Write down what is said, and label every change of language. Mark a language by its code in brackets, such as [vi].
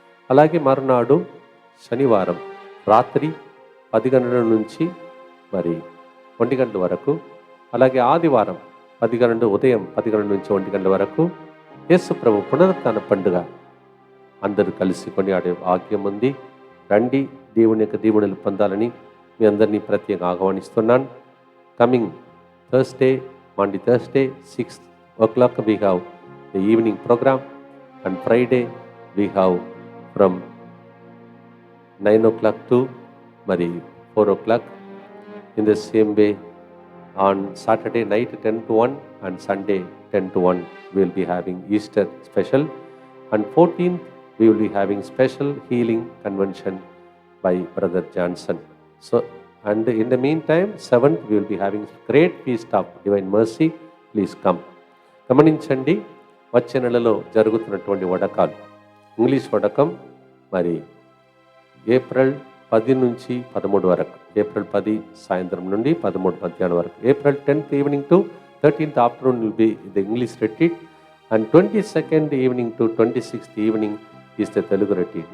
[te] అలాగే మరునాడు శనివారం రాత్రి 10 గంటల నుంచి మరి 1 గంటల వరకు, అలాగే ఆదివారం ఉదయం 10 గంటల నుంచి 1 గంటల వరకు యేసు ప్రభు పునరుత్థాన పండుగ అందరూ కలిసి కొనియాడే భాగ్యం ఉంది. రండి, దేవుని యొక్క దీవెనలు పొందాలని మీ అందరినీ ప్రత్యేకంగా ఆహ్వానిస్తున్నాను. [en] Coming Thursday, Monday, Thursday 6 o'clock we have the evening program, and Friday we have from 9 o'clock to మరి 4 o'clock. In the same way on Saturday night 10 to 1 and Sunday 10 to 1 we will be having Easter special, and 14th we will be having special healing convention by Brother Johnson. So, and in the meantime 7th we will be having great feast of divine mercy. Please come. [te] గమనించండి, వచ్చే నెలలో జరుగుతున్నటువంటి వడకాలు. English వడకం మరి April 10 నుంచి 13 వరకు, April 10 సాయంత్రం నుండి 13 మధ్యాహ్నం వరకు. [en] April 10th evening to 13th afternoon will be the English retreat, and 22nd evening to 26th evening is the Telugu retreat.